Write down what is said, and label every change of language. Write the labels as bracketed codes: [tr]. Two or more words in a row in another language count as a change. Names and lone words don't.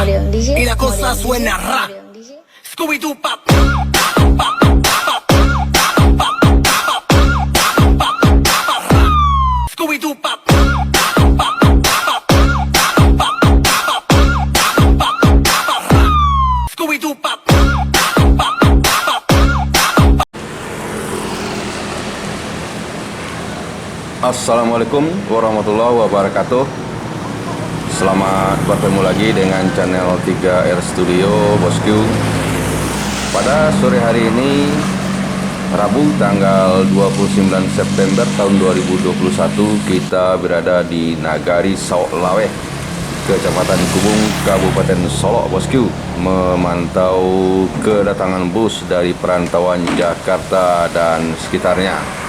[es] Y la cosa suena ra. Scooby-Doo pop. Scooby-Doo pop. Scooby-Doo pop. [ar] السلام عليكم ورحمة الله وبركاته. [id] Selamat bertemu lagi dengan channel 3R Studio Bosku. Pada sore hari ini, Rabu tanggal 29 September tahun 2021, kita berada di Nagari Sauk Laweh, Kecamatan Kubung, Kabupaten Solok Bosku, memantau kedatangan bus dari perantauan Jakarta dan sekitarnya.